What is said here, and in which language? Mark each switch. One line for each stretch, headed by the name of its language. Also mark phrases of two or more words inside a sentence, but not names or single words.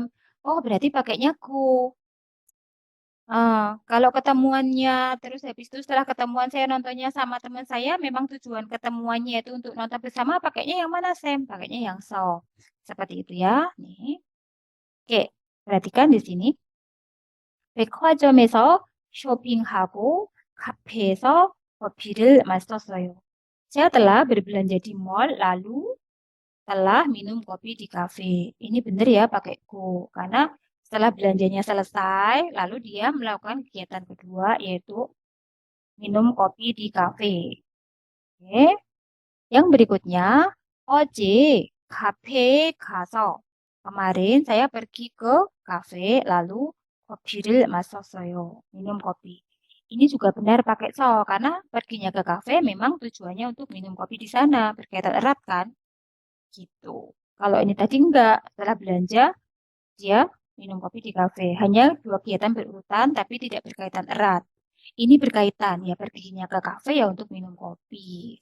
Indonesian: Oh, berarti pakainya go. Kalau ketemuannya terus habis itu setelah ketemuan saya nontonnya sama teman saya, memang tujuan ketemuannya itu untuk nonton bersama, pakainya yang mana, Sam? Pakainya yang so. Seperti itu ya. Nih. Oke, perhatikan di sini.
Korean: 백화점에서 쇼핑하고 카페에서 커피를 마셨어요.
Indonesian: Saya telah berbelanja di mall lalu telah minum kopi di kafe. Ini benar ya pakai go karena setelah belanjanya selesai, lalu dia melakukan kegiatan kedua yaitu minum kopi di kafe. Oke. Yang berikutnya,
Korean: 어제 카페에 가서
Indonesian: kemarin saya pergi ke kafe lalu
Korean: kopi를 마셨어요.
Indonesian: Minum kopi. Ini juga benar pakai so karena perginya ke kafe memang tujuannya untuk minum kopi di sana, berkaitan erat kan? Gitu. Kalau ini tadi enggak, setelah belanja dia minum kopi di kafe. Hanya dua kegiatan berurutan tapi tidak berkaitan erat. Ini berkaitan, ya perginya ke kafe ya untuk minum kopi.